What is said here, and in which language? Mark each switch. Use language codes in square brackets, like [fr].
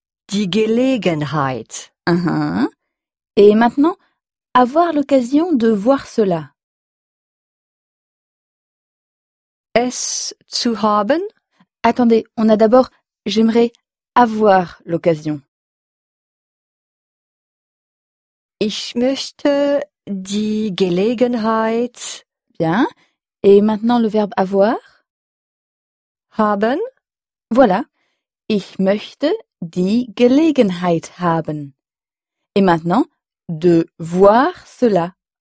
[de] Die Gelegenheit. [fr] Et maintenant, avoir l'occasion de voir cela. [de] Es zu haben? [fr] Attendez, on a d'abord j'aimerais avoir l'occasion. [de] Ich möchte die Gelegenheit. [fr] Bien. Et maintenant le verbe avoir? [de] Haben? [fr] Voilà. [de] Ich möchte die Gelegenheit haben. [fr] Et maintenant, de voir cela.